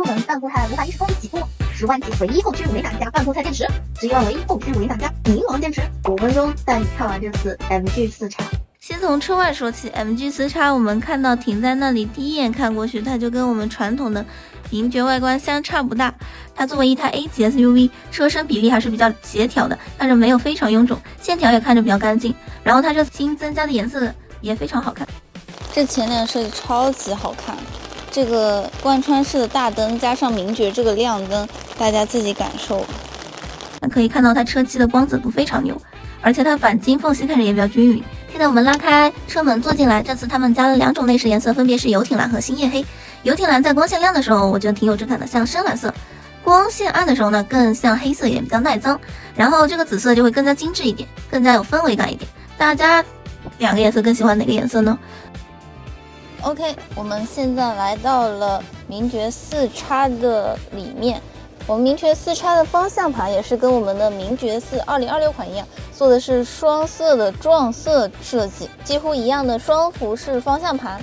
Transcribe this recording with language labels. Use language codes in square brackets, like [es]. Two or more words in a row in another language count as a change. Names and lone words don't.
[zh] 等半固態510公里起步，10万起，唯一后驱5连杆加半固态電池，11萬唯一後驅5連杆加凝王電池，5分鐘帶你看完這次 MG4X。先從車外說起 ，MG4X 我們看到停在那裡，第一眼看過去，它就跟我們傳統的名爵外觀相差不大。它作為一台 A 級 SUV， 車身比例還是比較協調的，但是沒有非常臃腫，線條也看着比較乾淨。然後它這新增加的顏色也非常好看，這前臉設計超級好看，這個貫穿式的大燈加上名爵這個亮燈，大家自己感受。可以看到它車漆的光澤度非常牛，而且它鈑金縫隙看着也比較均匀。现在我们拉开车門坐進來，這次他們加了2種內飾顏色，分別是遊艇藍和星夜黑。遊艇藍在光線亮的時候，我覺得挺有質感的，像深藍色；光線暗的時候呢，更像黑色，也比較耐髒。然後這個紫色就會更加精緻一點，更加有氛圍感一點。大家2個顏色更喜歡哪個顏色呢？ OK，我們現在來到了名爵4X的裡面。我們名爵4X的方向盤也是跟我們的名爵4 2026款一樣，做的是雙色的撞色設計，幾乎一樣的雙幅式方向盤。